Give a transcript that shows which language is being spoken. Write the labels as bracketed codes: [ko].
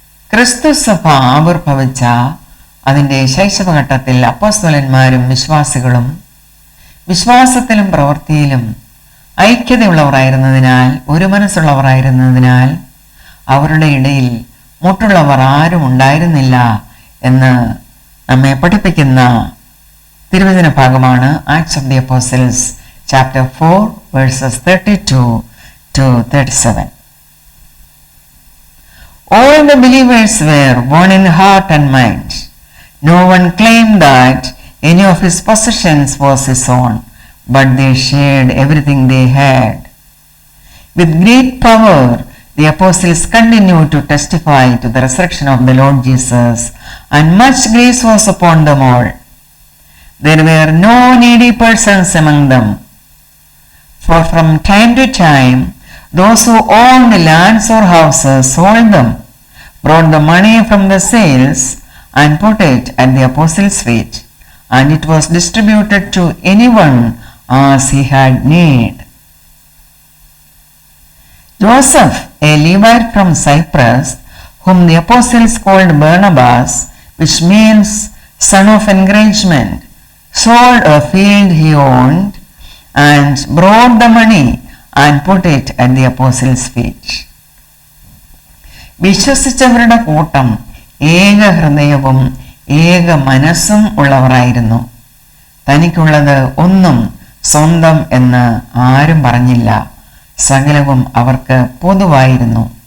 [ml] ക്രിസ്തു സഭ ആവിർഭവിച്ച അതിൻ്റെ ശൈശവഘട്ടത്തിൽ അപ്പോസ്തലന്മാരും വിശ്വാസികളും വിശ്വാസത്തിലും പ്രവൃത്തിയിലും ഐക്യതയുള്ളവരായിരുന്നതിനാൽ, ഒരു മനസ്സുള്ളവരായിരുന്നതിനാൽ അവരുടെ ഇടയിൽ മുട്ടുള്ളവർ ആരും ഉണ്ടായിരുന്നില്ല എന്ന് നമ്മെ പഠിപ്പിക്കുന്ന തിരുവചന ഭാഗമാണ് acts of the apostles chapter 4 versus 32 to 37. [en] All the believers were one in heart and mind. No one claimed that any of his possessions was his own, but they shared everything they had. With great power, the apostles continued to testify to the resurrection of the Lord Jesus, and much grace was upon them all. There were no needy persons among them, for from time to time, those who owned lands or houses sold them, brought the money from the sales, and put it at the apostles' feet, and it was distributed to anyone as he had need. Joseph, a Levite from Cyprus, whom the apostles called Barnabas, which means son of encouragement, sold a field he owned and brought the money and put it at the apostles' feet. [ml] വിശ്വസിച്ചവരുടെ കൂട്ടം ഏക ഹൃദയവും ഏക മനസ്സും ഉള്ളവരായിരുന്നു. തനിക്കുള്ളത് ഒന്നും സ്വന്തം എന്ന് ആരും പറഞ്ഞില്ല. സകലവും അവർക്ക് പൊതുവായിരുന്നു.